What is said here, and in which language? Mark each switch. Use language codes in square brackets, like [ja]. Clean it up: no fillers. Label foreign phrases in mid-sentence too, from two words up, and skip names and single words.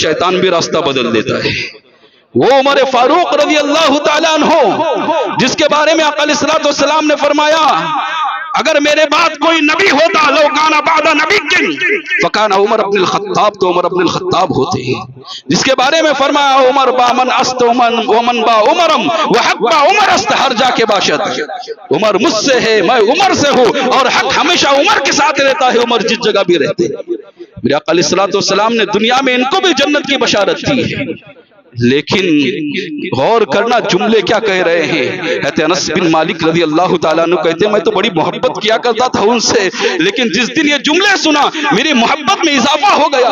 [ur] شیطان بھی راستہ بدل دیتا ہے، وہ عمر فاروق رضی اللہ تعالی عنہ جس کے بارے میں آقا علیہ السلام نے فرمایا اگر میرے بعد کوئی نبی ہوتا، [ar] لو کان بعد نبی فکان عمر بن الخطاب، [ur] تو عمر بن الخطاب ہوتے ہیں، جس کے بارے میں فرمایا [fa] عمر با من است ومن با عمرم وحق با عمر است، ہر جا کے باشد، [ur] عمر مجھ سے ہے، میں عمر سے ہوں، اور حق ہمیشہ عمر کے ساتھ رہتا ہے، عمر جس جگہ بھی رہتے ہیں۔ میرے آقا علیہ السلام نے دنیا میں ان کو بھی جنت کی بشارت دی ہے، لیکن غور کرنا جملے کیا کہہ رہے ہیں۔ حضرت انس بن مالک رضی اللہ تعالیٰ عنہ کہتے ہیں میں تو بڑی محبت کیا کرتا تھا ان سے، لیکن جس دن یہ جملے سنا میری محبت میں اضافہ ہو گیا۔